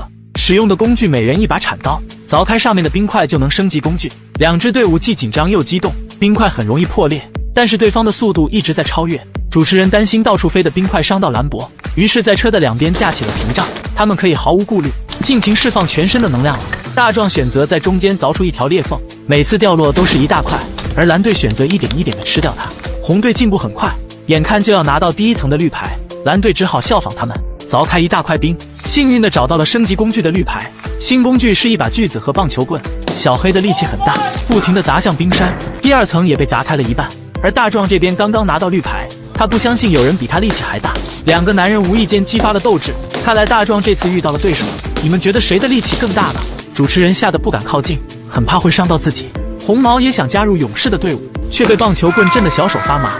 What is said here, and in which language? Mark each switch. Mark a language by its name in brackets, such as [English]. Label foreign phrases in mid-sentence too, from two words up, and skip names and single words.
[Chinese] 使用的工具每人一把鏟刀，凿開上面的冰塊就能升級工具。2支隊伍既緊張又激動，冰塊很容易破裂，但是对方的速度一直在超越。主持人擔心到處飛的冰塊傷到蘭博，於是在車的兩邊架起了屏障，他們可以毫無顧慮，盡情釋放全身的能量了。大壯選擇在中間鑿出一條裂縫，每次掉落都是一大塊，而藍隊選擇一點一點的吃掉它。紅隊進步很快，眼看就要拿到第一層的綠牌，藍隊只好效仿他們，鑿開一大塊冰，幸運地找到了升級工具的綠牌。新工具是一把锯子和棒球棍，小黑的力氣很大，不停地砸向冰山，第2層也被砸開了一半。而大壯這邊剛剛拿到綠牌，他不相信有人比他力氣還大。2個男人無意間激發了鬥志，看來大壯這次遇到了對手。你們覺得誰的力氣更大呢？主持人嚇得不敢靠近，很怕會傷到自己。紅毛也想加入勇士的隊伍，卻被棒球棍震得小手發麻。